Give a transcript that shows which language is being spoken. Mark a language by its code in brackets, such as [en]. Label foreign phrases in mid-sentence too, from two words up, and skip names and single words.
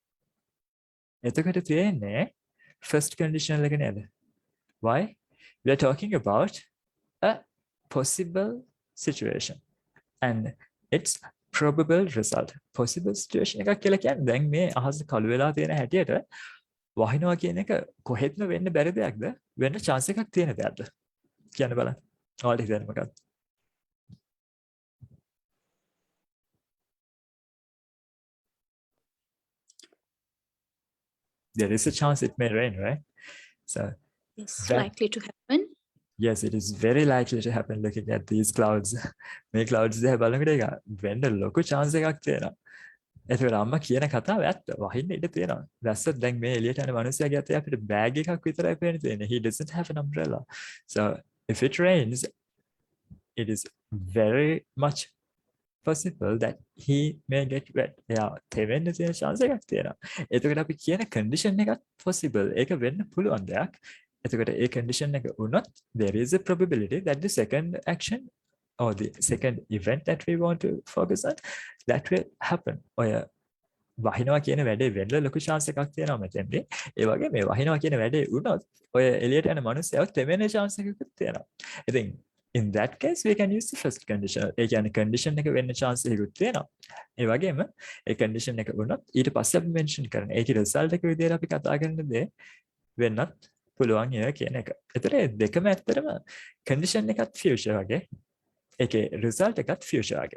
[si] එතකොට තියෙන්නේ [en] first conditional [si] එක නේද? [en] Why? We are talking about a possible situation and its probable result. Possible situation [si] එකක් කියලා කියන්නේ දැන් මේ අහස කළු වෙලා තියෙන හැටියට වහිනවා කියන එක කොහෙත්ම වෙන්න බැරි දෙයක්ද? වෙන්න chance එකක් තියෙන දෙයක්ද? කියන්න බලන්න. ඔයාලට හිතන්නේ මොකක්ද? [en] There is a chance it may rain, right? So It's that, likely to happen. yes, it is very likely to happen looking at these clouds. [si] මේ clouds දිහා බලනකොට ඒක වෙන්න ලොකු chance එකක් තියෙනවා. ඒතකොට අම්මා කියන කතාව ඇත්ත. වහින්න ඉඩ තියෙනවා. දැස්සත් දැන් මේ එළියට යන මිනිස්සයාගේ අතේ අපිට බෑග් එකක් විතරයි පේන්න තියෙන්නේ. [en] He doesn't have an umbrella. So if it rains, it is very much possible that he may get wet. [si] එයා තෙවෙන්න තියෙන chance එකක් තියෙනවා. එතකොට අපි කියන condition එකත් possible. ඒක වෙන්න පුළුවන් දෙයක්. එතකොට ඒ condition එක වුණොත් [en] there is a probability that the second action or the second event that we want to focus on that will happen. [si] ඔය වහිනවා කියන වැඩේ වෙන්න ලොකු chance එකක් තියෙනවා මෙතෙන්දී. ඒ වගේ මේ වහිනවා කියන වැඩේ වුණොත් ඔය එළියට යන මිනිස්සයව තෙවෙන්න chance එකකුත් තියෙනවා. [en] ඉතින් in that case we can use the first condition. [si] ඒ කියන්නේ condition එක වෙන්න chance එකකුත් තියෙනවා. ඒ වගේම ඒ condition එක වුණොත් ඊට පස්සේ අපි mention කරන ඒකේ result එක විදිහට අපි කතා කරන දේ වෙන්නත් පුළුවන් කියන එක. ඒතර දෙකම ඇත්තටම condition එකත් future වගේ. ඒකේ result එකත් future වගේ.